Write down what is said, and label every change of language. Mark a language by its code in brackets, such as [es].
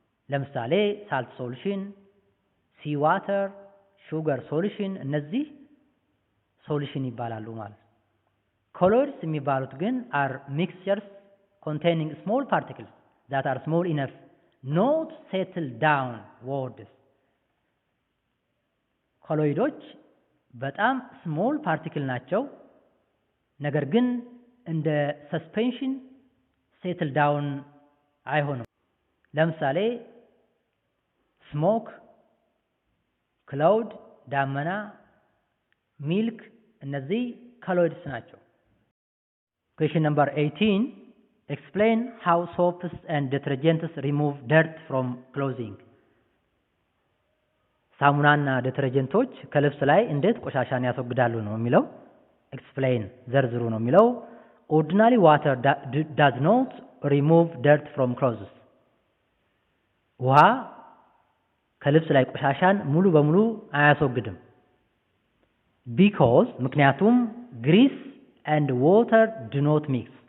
[en] ለምሳሌ salt solution, sea water, sugar solution [am] እነዚህ [en] solution [am] ይባላሉ ማለት ነው። [en] colloids [am] የሚባሉት ግን [en] are mixtures containing small particles that are small enough not settle downwards. [am] colloids በጣም ስሞል ፓርቲክል ናቸው፣ ነገር ግን እንደ ሰስፔንሽን ሴትል ዳውን አይሆንም። ለምሳሌ ስሞክ፣ ክላውድ ዳመና፣ ሚልክ እነዚህ ኮሎይድስ ናቸው። [en] Question number 18. Explain how soaps and detergents remove dirt from clothing. [am] ሳሙናና ዲተርጀንቶች ከልብስ ላይ እንዴት ቆሻሻን ያስወግዳሉ ነው የሚለው። explain ዘርዝሩ ነው የሚለው። [en] ordinary water does not remove dirt from clothes. [am] ውሃ ከልብስ ላይ ቆሻሻን ሙሉ በሙሉ አያስወግድም። because ምክንያቱም [en] grease and water do not mix.